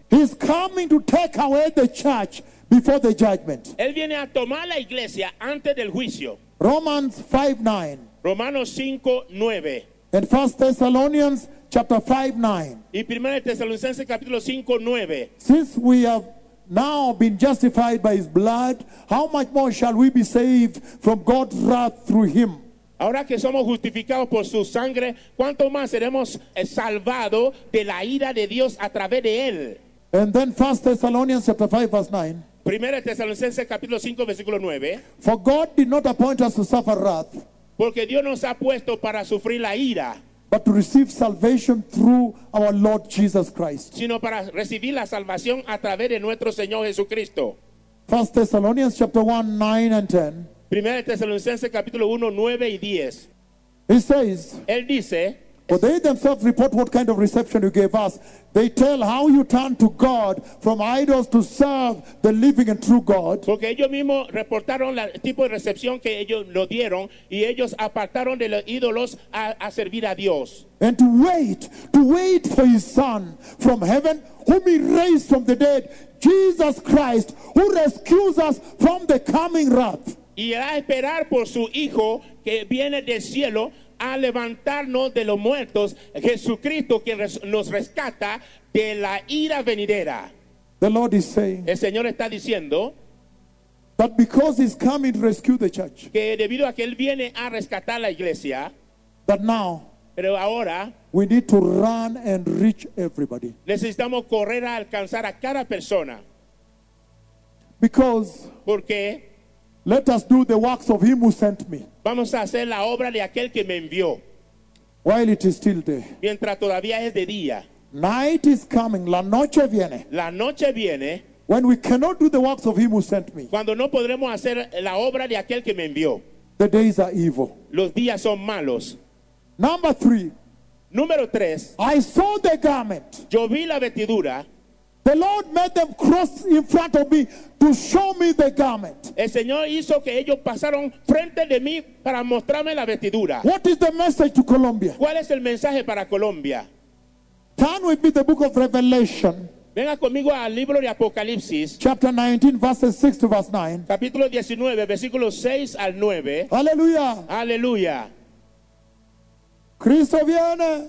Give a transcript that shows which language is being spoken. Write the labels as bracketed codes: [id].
[en] he's coming to take away the church before the judgment. [es] Él viene a tomar la iglesia antes del juicio. [en] Romans 5:9. [es] Romanos 5:9. [en] And 1 Thessalonians 5:9. [es] Y 1 Tesalonicenses capítulo 5:9. [en] Since we have now been justified by his blood, how much more shall we be saved from God's wrath through him? [es] Ahora que somos justificados por su sangre, ¿cuánto más seremos salvados de la ira de Dios a través de él? [en] And then 1 Thessalonians 5:9. [es] 1 Tesalonicenses capítulo 5 versículo 9. [en] For God did not appoint us to suffer wrath. [es] Porque Dios nos ha puesto para sufrir la ira. [en] But to receive salvation through our Lord Jesus Christ. [es] Sino para recibir la salvación a través de nuestro Señor Jesucristo. [en] 1 Thessalonians 1:9-10. [es] 1 Tesalonicenses capítulo 1 9 y 10. [en] He says, [es] él dice, [en] for they themselves report what kind of reception you gave us. They tell how you turned to God from idols to serve the living and true God. [es] Porque ellos mismos reportaron el tipo de recepción que ellos nos dieron, y ellos apartaron de los ídolos a servir a Dios. [en] And to wait for his son from heaven, whom he raised from the dead, Jesus Christ, who rescues us from the coming wrath. [es] Y a esperar por su hijo que viene del cielo a levantarnos de los muertos, Jesucristo, quien nos rescata de la ira venidera. [en] The Lord is saying, [es] el Señor está diciendo, [en] that because he's coming to rescue the church, [es] que debido a que él viene a rescatar la iglesia, [en] that now, [es] pero ahora, [en] we need to run and reach everybody. [es] Necesitamos correr a alcanzar a cada persona. [en] Because, [es] porque, [en] let us do the works of him who sent me. [es] Vamos a hacer la obra de aquel que me envió. [en] While it is still day. [es] Mientras todavía es de día. [en] Night is coming. [es] La noche viene. La noche viene. [en] When we cannot do the works of him who sent me. [es] Cuando no podremos hacer la obra de aquel que me envió. [en] The days are evil. [es] Los días son malos. [en] Number three. [es] Número tres. [en] I saw the garment. [es] Yo vi la vestidura. [en] The Lord made them cross in front of me to show me the garment. [es] El Señor hizo que ellos pasaron frente de mí para mostrarme la vestidura. [en] What is the message to Colombia? [es] ¿Cuál es el mensaje para Colombia? [en] Turn with me to the book of Revelation. [es] Venga conmigo al libro de Apocalipsis. [en] Chapter 19, verses 6 to verse 9. [es] Capítulo 19, versículo 6 al 9. Aleluya. Aleluya. Cristo viene.